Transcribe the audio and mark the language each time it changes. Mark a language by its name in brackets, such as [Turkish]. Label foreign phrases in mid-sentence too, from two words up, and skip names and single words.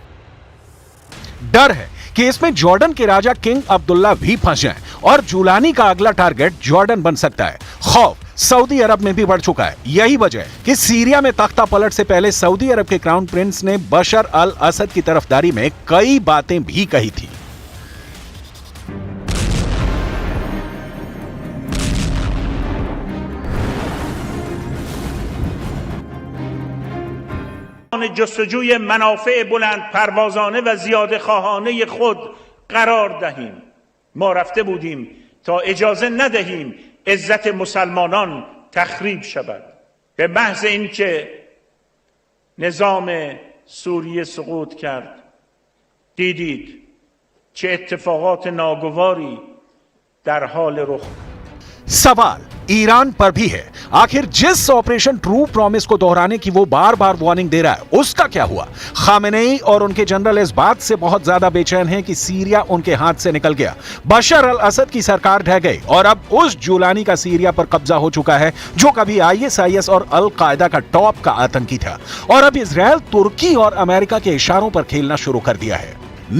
[Hindi] डर है कि इसमें जॉर्डन के राजा किंग अब्दुल्ला भी फंस जाएं और जुलानी का अगला टारगेट जॉर्डन बन सकता है। खौफ सऊदी अरब में भी बढ़ चुका है। यही वजह है कि सीरिया में तख्ता पलट से पहले सऊदी अरब के क्राउन प्रिंस ने बशर अल असद की तरफदारी में कई बातें भी कही थी। [Persian] جستجوی منافع بلند پروازانه و زیاده خواهانه خود قرار دهیم. ما رفته بودیم تا اجازه ندهیم عزت مسلمانان تخریب شود. به محض اینکه نظام سوریه سقوط کرد دیدید چه اتفاقات ناگواری در حال رخ. [Hindi] सवाल ईरान पर भी है। आखिर जिस ऑपरेशन ट्रू प्रॉमिस को दोहराने की वो बार बार वार्निंग दे रहा है, उसका क्या हुआ? खामेनेई और उनके जनरल इस बात से बहुत ज्यादा बेचैन हैं कि सीरिया उनके हाथ से निकल गया। बशर अल असद की सरकार ढह गई और अब उस जुलानी का सीरिया पर कब्जा हो चुका है जो कभी ISIS और अल कायदा का टॉप का आतंकी था, और अब इजरायल तुर्की और अमेरिका के इशारों पर खेलना शुरू कर दिया है।